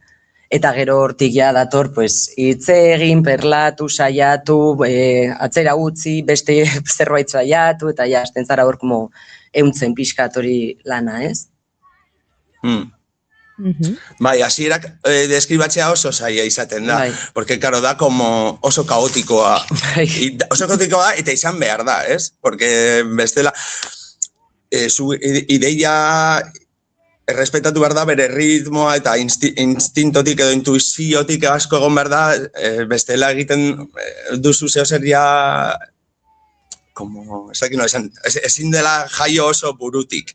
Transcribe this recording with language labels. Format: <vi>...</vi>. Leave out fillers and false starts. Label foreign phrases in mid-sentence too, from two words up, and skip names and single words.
<eu>Eta gero hortik ja dator, hitz egin, perlatu, saiatu, atzera utzi, beste zerbait saiatu, eta ja, azten zara hor euntzen pixkat hori lana, ez? Bai, hasierak deskribatzea oso zaila izaten da,</eu> <es>porque, claro, da como</es> <eu>oso kaotikoa, eta izan behar da, ez? Porque bestela, zu ideia errespetatu behar da bere ritmoa eta instintotik edo intuiziotik asko egon behar da, bestela egiten duzu zehozeria, ezin dela jaio oso burutik.</eu>